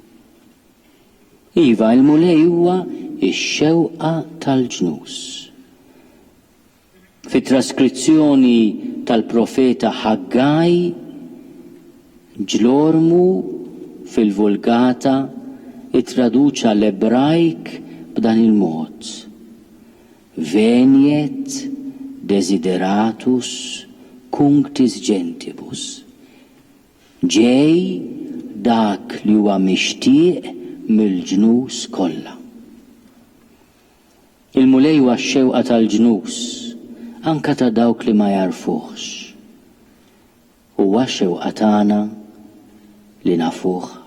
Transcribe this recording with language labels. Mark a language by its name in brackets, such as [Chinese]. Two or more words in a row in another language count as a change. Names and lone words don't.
[Maltese] Iva, il-mulej huwa ix-xewqa tal-ġnus. Fit-traskrizzjoni tal-profeta Ħaggaj ġlormu fil-Vulgata ittraduċa l-Ebrajk b'dan il-mod: [Latin] Veniet desideratus cunctis gentibus. [Maltese] Ġej dak li huwa mixtieq mill-ġnus kollha. Il-mulej huwa x-xewqa tal-ġnus, anka ta' dawk li ma jarfuhx. Huwa x-xewqa tagħna li nafuh.